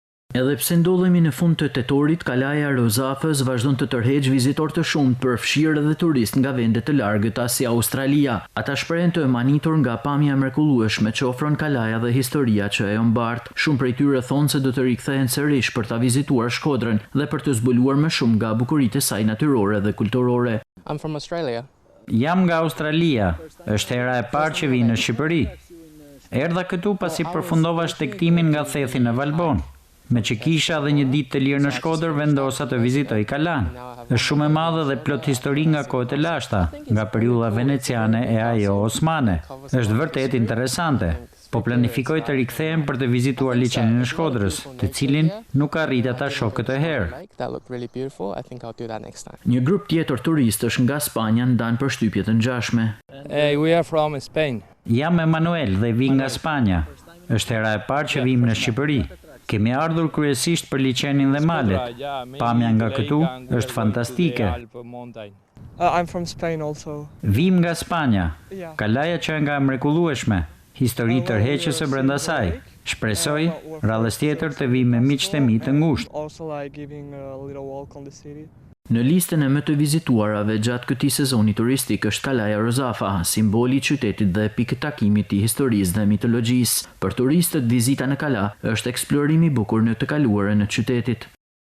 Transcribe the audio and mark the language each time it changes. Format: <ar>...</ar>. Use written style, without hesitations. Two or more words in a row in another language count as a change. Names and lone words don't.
<sq>Edhe pse ndodhemi në fund të tetorit, Kalaja e Rozafës vazhdon të tërheqë vizitorë të shumtë, përfshirë edhe turistë nga vende të largëta si Australia. Ata shprehen të emanitur nga pamja mrekullueshme që ofron Kalaja dhe historia që ajo mbart. Shumë prej tyre thonë se do të rikthehen sërish për ta vizituar Shkodrën dhe për të zbuluar më shumë nga bukuritë e saj natyrore dhe kulturore.</sq> <en>I'm from Australia.</en> <sq>Jam nga Australia. Është hera e parë që vi në Shqipëri. Erdha këtu pasi përfundova shtektimin nga thethi në Valbon. Me që kisha dhe një ditë të lirë në Shkodër, vendosa të vizitoj Kalan. Është shumë e madhe dhe plot histori nga kohët e lashta, nga periudha veneciane e ajo osmane. Është vërtet interesante. Po planifikoj të rikthehem për të vizituar liçenin e Shkodrës, të cilin nuk arrita ta shoh këtë herë. Një grup tjetër turistësh nga Spanja ndan përshtypje të ngjashme.</sq> <en>We are from Spain.</en> <sq>Jam Emanuel dhe vi nga Spanja. Është hera e parë që vim në Shqipëri. Kemi ardhur kryesisht për liçenin dhe malet. Pamja nga këtu është fantastike.</sq> <en>I'm from Spain also.</en> <sq>Vim nga Spanja. Kalaja që nga mrekullueshme. Histori tërheqëse brenda saj. Shpresoj rradhës tjetër të vim me miqtë e mi të ngushtë.</sq> <en>Also like giving a little walk on the city.</en> <sq>Në listën e më të vizituarave gjatë këtij sezoni turistik është Kalaja Rozafa, simboli i qytetit dhe pikë takimit i historisë dhe mitologjisë. Për turistët, vizita në Kala është eksplorimi i bukur në të kaluarën e qytetit.</sq>